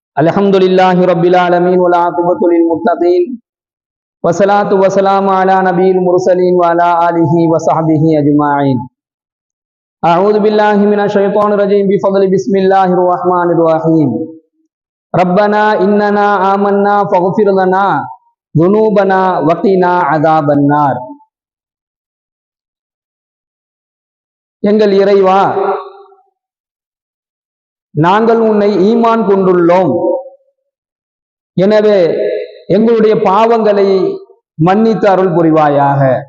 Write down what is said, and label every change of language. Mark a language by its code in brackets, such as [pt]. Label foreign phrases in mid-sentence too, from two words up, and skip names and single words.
[ar] الحمد لله رب العالمين والعاقبة للمتقين والصلاة والسلام على نبي المرسلين وعلى آله وصحبه أجمعين. أعوذ بالله من الشيطان الرجيم بفضل بسم الله الرحمن الرحيم. ربنا إننا آمنا فاغفر لنا ذنوبنا وقنا عذاب النار. [ta] எங்கள் இறைவா, நாங்கள் உன்னை ஈமான் கொண்டுள்ளோம், எனவே எங்களுடைய பாவங்களை மன்னித்து அருள் புரிவாயாக.